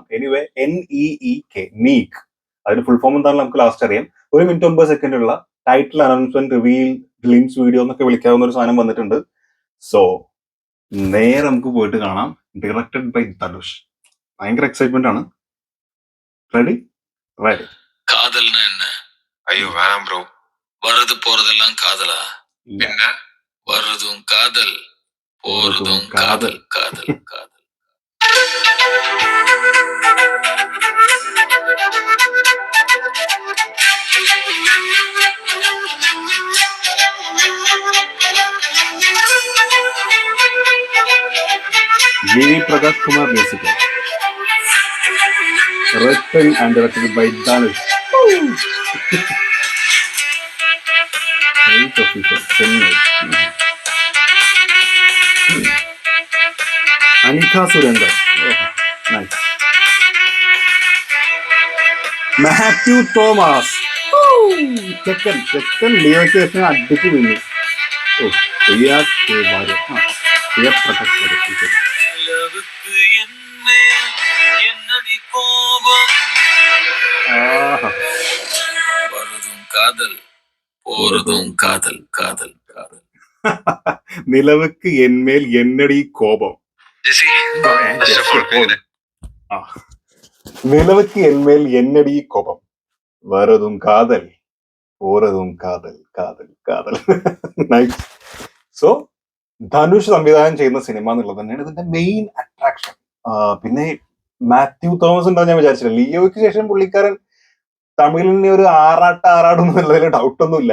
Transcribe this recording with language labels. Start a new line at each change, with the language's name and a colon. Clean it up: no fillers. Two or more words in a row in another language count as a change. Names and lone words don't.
Malayalam: എനിവേ NEEK നീക്ക് അതിന്റെ
English: full form
Malayalam: എന്താണെന്ന് നമുക്ക് ലാസ്റ്റ് അറിയാം. 1 മിനിറ്റ് 9 സെക്കൻഡ് ഉള്ള
English: title announcement reveal glimpse video
Malayalam: എന്നൊക്കെ വിളിക്കാവുന്ന ഒരു സാധനം വന്നിട്ടുണ്ട്. സോ നേരെ നമുക്ക് പോയിട്ട് കാണാം.
English: directed by
Malayalam: ധനുഷ്. ഭയങ്കര എക്സൈറ്റ്മെന്റ് ആണ്.
English: ready ready.
Tamil: காதல்னா என்ன? ஐயோ வேணாம் ப்ரோ. வர்றது போறதெல்லாம் காதலா? பின்ன வர்றதும் காதல், போறதும் காதல், காதல், காதல்.
English: Prakash Kumar music. Written and directed by Dhanush. Right official, Chennai. Anika Surendra. Oh, nice. Matthew Thomas.
Malayalam: Checken Leo Station അടിച്ചു വീണു. ഓ, പ്രിയ പ്രകാശ്
Tamil: காதல் போறதும் காதல் காதல் காதல். நிலவுக்கு என்மேல் என்னடி கோபம். நிலவுக்கு என்மேல் என்னடி கோபம், வரதும் காதல் போறதும் காதல் காதல் காதல்.
Malayalam: നൈസ്. സോ ധനുഷ് സംവിധാനം ചെയ്യുന്ന സിനിമ എന്നുള്ളത് തന്നെയാണ് ഇതിന്റെ
English: main attraction.
Malayalam: പിന്നെ മാത്യു തോമസ് ഉണ്ടോ ഞാൻ വിചാരിച്ചില്ല. ലിയോയ്ക്ക് ശേഷം പുള്ളിക്കാരൻ തമിഴിനെ ഒരു ആറാടും എന്നുള്ളതിൽ ഡൗട്ടൊന്നുമില്ല.